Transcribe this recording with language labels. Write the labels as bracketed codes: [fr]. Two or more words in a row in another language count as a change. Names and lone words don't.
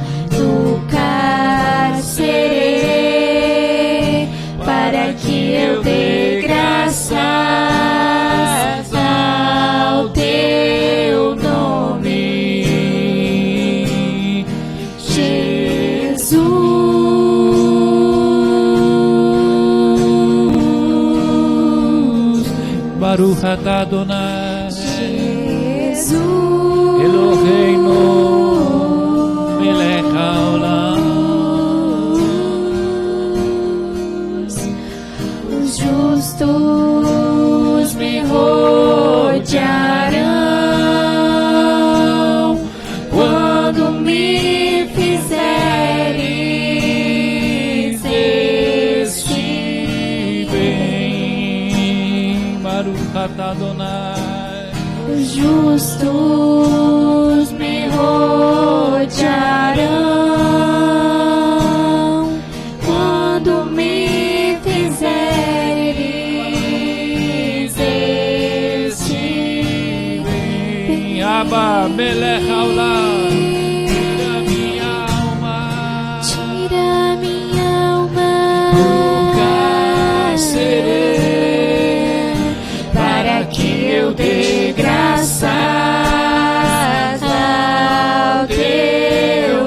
[pt] Do cárcere, para que eu dê graças ao teu nome, Jesus. [he] ברוך אתה ה, [pt] Jesus, [he] אלהינו מלך העולם. [pt] os justos me rodearão quando me fizeres este bem. [he] ברוך אתה ה, [pt] os justos me rodearão quando me fizeres este bem. [he] אבא מלך העולם, [pt] tira minha alma, Tira minha alma do cárcere, para que eu dê graças ao teu